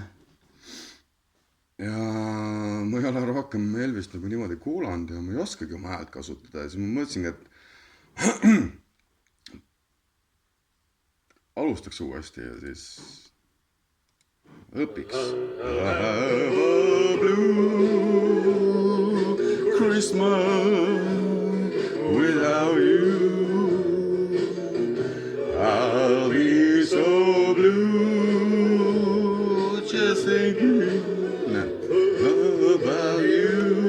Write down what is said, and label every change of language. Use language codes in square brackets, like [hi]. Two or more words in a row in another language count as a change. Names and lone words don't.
[et] Ja ma ei ole rohkem Elvist nagu niimoodi kuulanud ja ma ei oskagi oma häält kasutada ja siis ma mõtlesingi, et alustaks uuesti ja siis õpiks. [en] I have a blue Christmas without you. I'll be so blue just thinking about you.